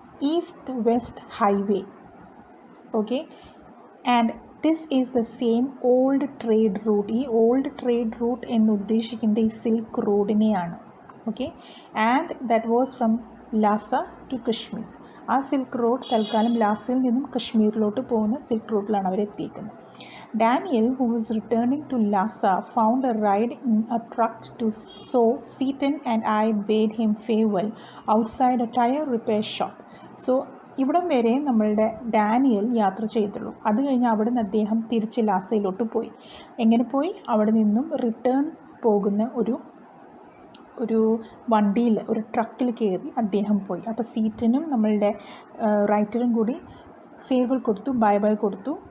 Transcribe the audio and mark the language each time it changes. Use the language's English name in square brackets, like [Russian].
[English] East west highway. Okay, and this is the same old trade route. [Malayalam] ഈ old trade root എന്ന് ഉദ്ദേശിക്കുന്നത് ഈ silk റോഡിനെയാണ്. [English] Okay, and that was from Lhasa to Kashmir. [Malayalam] ആ silk road തൽക്കാലം ലാസയിൽ നിന്നും കശ്മീരിലോട്ട് പോകുന്ന silk റൂട്ടിലാണ് അവരെത്തിയിരിക്കുന്നത്. [English] Daniel, who was returning to Lhasa, found a ride in a truck so Seaton and I bade him farewell outside a tire repair shop. [Malayalam] So ഇവിടം വരെ നമ്മളുടെ Daniel യാത്ര ചെയ്തുള്ളൂ. അത് കഴിഞ്ഞ് അവിടെ നിന്ന് അദ്ദേഹം തിരിച്ച് ലാസയിലോട്ട് പോയി. എങ്ങനെ പോയി? അവിടെ നിന്നും റിട്ടേൺ പോകുന്ന ഒരു വണ്ടിയിൽ, ഒരു ട്രക്കിൽ കയറി അദ്ദേഹം പോയി. അപ്പോൾ സീറ്റനും നമ്മളുടെ റൈറ്ററും കൂടി ഫെയർവെൽ കൊടുത്തു, ബൈ കൊടുത്തു.